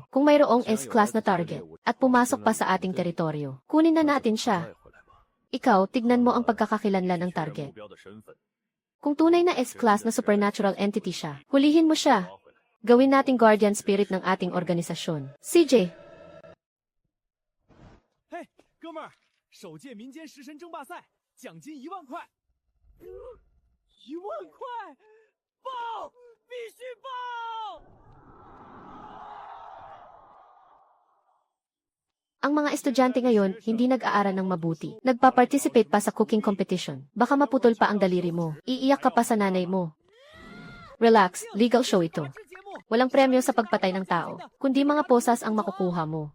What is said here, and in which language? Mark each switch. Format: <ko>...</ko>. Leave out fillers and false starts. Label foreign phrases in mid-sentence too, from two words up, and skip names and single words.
<tl>Kung mayroong S-class na target at pumasok pa sa ating teritoryo, kunin na natin siya. Ikaw, tignan mo ang pagkakakilanlan ng target. Kung tunay na S-class na</tl> <en>supernatural entity</en> <tl>siya, hulihin mo siya. Gawin nating</tl> <en>guardian spirit</en> <tl>ng ating organisasyon. CJ!</tl> <zh>Hey, 哥们儿，首届民间食神争霸赛，奖金10000块。10000块，报！必须报！</zh> <tl>Ang mga estudyante ngayon, hindi nag-aaral ng mabuti. Nagpa-participate pa sa</tl> <en>cooking competition.</en> <tl>Baka maputol pa ang daliri mo. Iiyak ka pa sa nanay mo. Relax,</tl> <en>legal show</en> <tl>ito. Walang premyo sa pagpatay ng tao, kundi mga posas ang makukuha mo.</tl>